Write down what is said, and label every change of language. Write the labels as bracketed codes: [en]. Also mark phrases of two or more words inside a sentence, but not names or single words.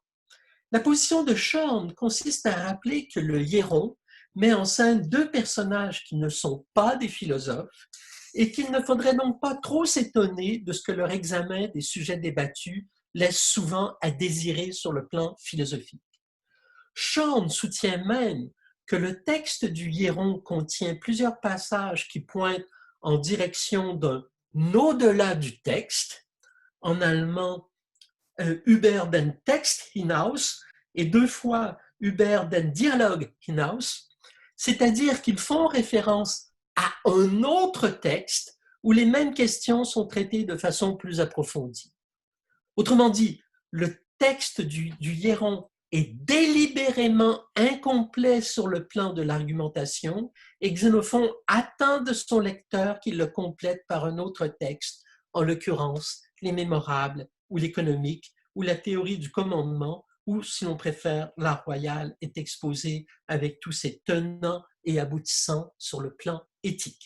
[fr] La position de Shorn consiste à rappeler que le Hieron met en scène deux personnages qui ne sont pas des philosophes et qu'il ne faudrait donc pas trop s'étonner de ce que leur examen des sujets débattus laisse souvent à désirer sur le plan philosophique. Shorn soutient même que le texte du Hieron contient plusieurs passages qui pointent en direction d'un au-delà du texte, en allemand [de] über den Text hinaus [fr] et deux fois [de] über den Dialog hinaus, [fr] c'est-à-dire qu'ils font référence à un autre texte où les mêmes questions sont traitées de façon plus approfondie. Autrement dit, le texte du Hieron est délibérément incomplet sur le plan de l'argumentation et Xénophon attend de son lecteur qu'il le complète par un autre texte, en l'occurrence les Mémorables ou l'économique ou la théorie du commandement ou, si l'on préfère, l'art royal est exposé avec tous ses tenants et aboutissants sur le plan éthique.